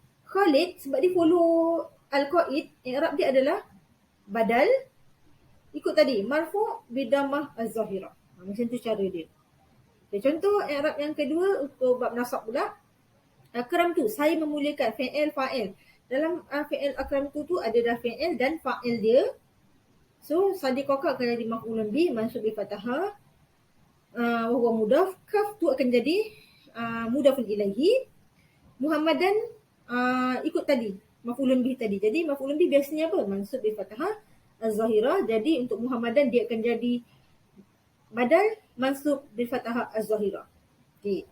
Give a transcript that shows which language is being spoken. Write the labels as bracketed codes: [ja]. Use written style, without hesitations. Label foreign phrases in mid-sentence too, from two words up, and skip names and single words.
[ms] Khalid sebab dia follow al-qaid, i'rab dia adalah badal ikut tadi [ar] مرفوع بضمة الظاهرة. [ms] Macam tu cara dia. Okay, contoh i'rab yang kedua untuk bab nasab pula. Akram tu, saya memuliakan, [ar] فعل فاعل. [ms] Dalam fi'il akram tu ada dah fi'il dan fa'il dia. So sadiqaka akan jadi [ar] مفعول به منصوب بفتحة. وهو مضاف, [ms] kaf tu akan jadi [ar] مضاف إليه. [ms] Muhammadan ikut tadi [ar] مفعول به [ms] tadi. Jadi [ar] مفعول به [ms] biasanya apa? [ar] منصوب بفتحة الظاهرة. [ms] Jadi untuk Muhammadan dia akan jadi [ar] بدل منصوب بالفتحة الظاهرة. [ms] Okey.